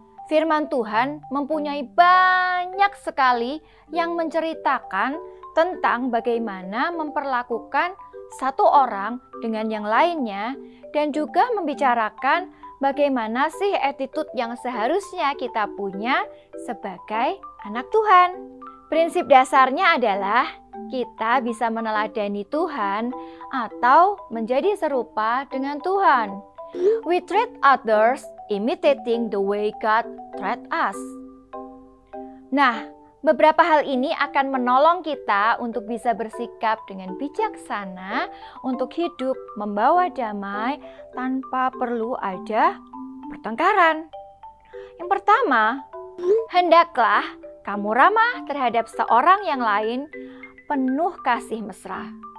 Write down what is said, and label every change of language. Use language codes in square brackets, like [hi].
[id] Firman Tuhan mempunyai banyak sekali yang menceritakan tentang bagaimana memperlakukan satu orang dengan yang lainnya dan juga membicarakan bagaimana sih attitude yang seharusnya kita punya sebagai anak Tuhan. Prinsip dasarnya adalah kita bisa meneladani Tuhan atau menjadi serupa dengan Tuhan. [en] We treat others imitating the way God treat us. [id] Nah, beberapa hal ini akan menolong kita untuk bisa bersikap dengan bijaksana untuk hidup membawa damai tanpa perlu ada pertengkaran. Yang pertama, hendaklah kamu ramah terhadap seorang yang lain penuh kasih mesra.